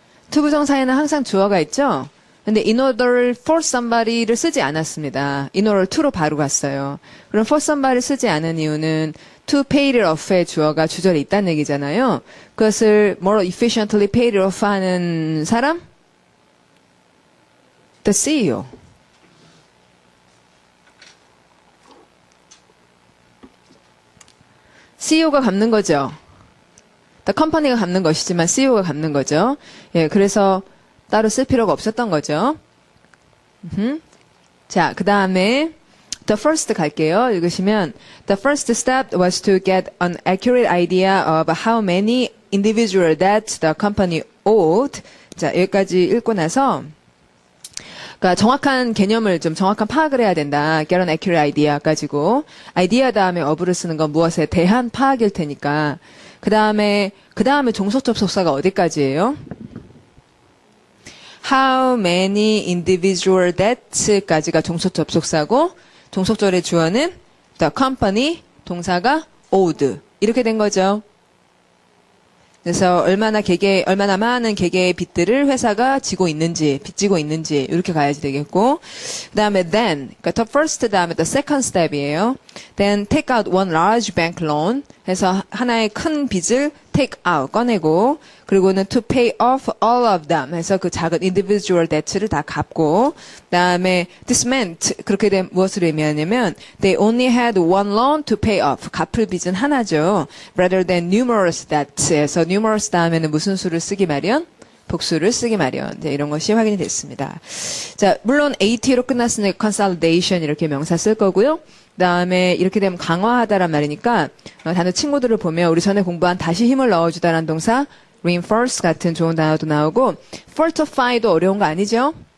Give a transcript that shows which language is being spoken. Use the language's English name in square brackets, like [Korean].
[Korean] 투부정사에는 항상 주어가 있죠. 근데 in order for somebody를 쓰지 않았습니다. in order to로 바로 갔어요. 그럼 for somebody를 쓰지 않은 이유는 to pay it off의 주어가 주절에 있다는 얘기잖아요. 그것을 [English] more efficiently pay it off [Korean] 하는 사람? [English] The CEO. [Korean] CEO가 갚는 거죠. The company가 갚는 것이지만 CEO가 갚는 거죠. 예, 그래서 따로 쓸 필요가 없었던 거죠. 자, 그 다음에 the first 갈게요. 읽으시면 [English] the first step was to get an accurate idea of how many individual debts the company owed. [Korean] 자, 여기까지 읽고 나서 그러니까 정확한 개념을 좀 정확한 파악을 해야 된다. get an accurate idea 가지고 idea 다음에 of를 쓰는 건 무엇에 대한 파악일 테니까 그 다음에 종속 접속사가 어디까지예요? [English] How many individual debts [Korean] 까지가 종속 접속사고 종속절의 주어는 the company 동사가 owed 이렇게 된 거죠. 그래서 얼마나 많은 개개의 빚들을 회사가 빚지고 있는지 이렇게 가야지 되겠고 그 다음에 then 그러니까 the first 다음에 the second step이에요. [English] Then take out one large bank loan [Korean] 해서 하나의 큰 빚을 take out 꺼내고 그리고는 [English] to pay off all of them [Korean] 해서 그 작은 individual debts를 다 갚고 그 다음에 this meant 그렇게 된 무엇을 의미하냐면 [English] they only had one loan to pay off [Korean] 갚을 빚은 하나죠. [English] rather than numerous debts [Korean] 해서 numerous 다음에는 무슨 수를 쓰기 마련? 복수를 쓰기 마련. 이제 이런 것이 확인이 됐습니다. 자, 물론 AT로 끝났으니까 consolidation 이렇게 명사 쓸 거고요. 그다음에 이렇게 되면 강화하다란 말이니까 단어 친구들을 보면 우리 전에 공부한 다시 힘을 넣어주다라는 동사 reinforce 같은 좋은 단어도 나오고 fortify도 어려운 거 아니죠?